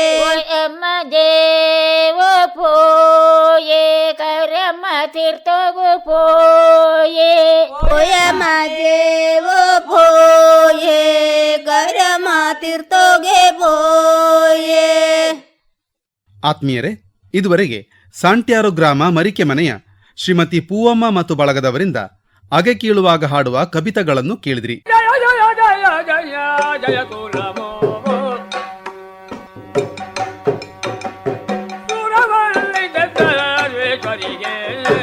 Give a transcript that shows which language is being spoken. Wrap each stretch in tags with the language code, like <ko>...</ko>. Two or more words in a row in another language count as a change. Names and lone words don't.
<tcy>ಪೋಯಮ್ಮ ಜೇವೋ ಪೋಯೆ ಕರಮ ತೀರ್ಥೋಗು ಪೋಯೆ ಪೋಯಮ್ಮ ಜೇವು ಪೋಯೆ ಕರಮ ತೀರ್ಥೋಗೆ ಪೋಯೆ</tcy> <kn>ಆತ್ಮೀಯರೇ, ಇದುವರೆಗೆ ಸಾಂಟ್ಯಾರು ಗ್ರಾಮ ಮರಿಕೆ ಮನೆಯ ಶ್ರೀಮತಿ ಪೂವಮ್ಮ ಮತ್ತು ಬಳಗದವರಿಂದ ಅಗೆ ಕೀಳುವಾಗ ಹಾಡುವ ಕವಿತೆಗಳನ್ನು ಕೇಳಿದ್ರಿ.</kn> <tcy>ಜಯ ಜಯ ಜಯ ಜಯ ಜಯ ಕುಲಮೋ ಸುರವಲ್ಲಿ ಸರ್ವೇಶ್ವರಿಗೆ</tcy>